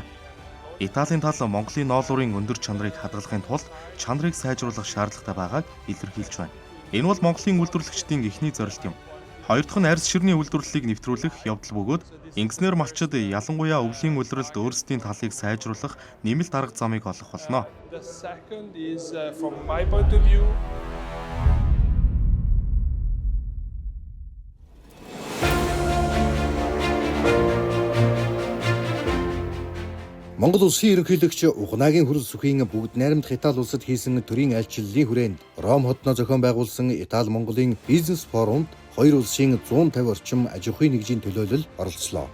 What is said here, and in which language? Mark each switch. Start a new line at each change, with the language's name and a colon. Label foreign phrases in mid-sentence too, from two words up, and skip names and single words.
Mongolian: Италийн тал Монголын ноолуурын өндөр чанарыг хадгалахын тулд чанарыг сайжруулах шаардлагатай байгааг илэрхийлж байна. Энэ бол Монголын үйлдвэрлэгчдийн эхний зорилт юм. Хоёр дахь нь арьс ширний үйлдвэрлэлийг нэвтрүүлэх явдал бөгөөд инженер малчид ялангуяа өвлийн улиралд өөрсдийн талыг сайжруулах нэмэлт арга замыг олох болно.
English: The second is from my point of view.
Mongolian: Монгол улсын ерөнхийлөгч Угнагийн хөрөл сүхийн бүгд найрамдах Итали улсад хийсэн төрийн айлчлалын хүрээнд Ром хотноо зохион байгуулсан Итали Монголын бизнес форумд хоёр улсын 150 орчим аж ахуйн нэгжийн төлөөлөл оролцлоо.